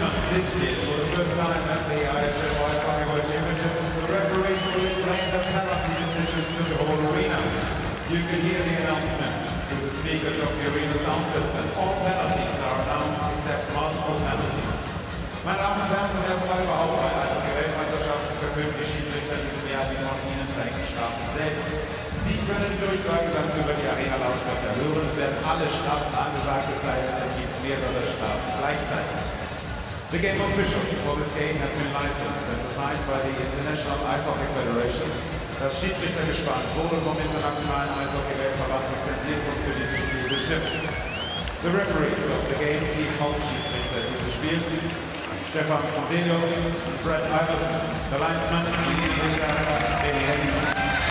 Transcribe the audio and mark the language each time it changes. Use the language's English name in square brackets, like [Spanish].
[English] this year, for the first time at the IIHF Ice Hockey World Championships, the referees will explain the penalty decisions to the whole arena. You can hear the announcements through the speakers of the arena sound system. All penalties are announced except multiple penalties. [German] Meine Damen und Herren, zum ersten Mal überhaupt bei Eishockey-Weltmeisterschaften verkünden die Schiedsrichter diesen Jahr die von Ihnen verhängten Strafen selbst. Sie können die Durchsage dann über die Arena-Lautsprecher hören. Es werden alle Strafen angesagt, es sei denn, es gibt mehrere Strafen gleichzeitig. [English] The game officials for this game have been licensed and assigned by the International Ice Hockey Federation. [German] Das Schiedsrichtergespann wurde vom Internationalen Eishockey-Weltverband lizenziert und für dieses Spiel bestimmt. [English] The referees of the game, [German] die Hauptschiedsrichter dieses Spiels, Stefan Fonselius und Brad Iverson, der Linesman, die Richter, Benny Hayes.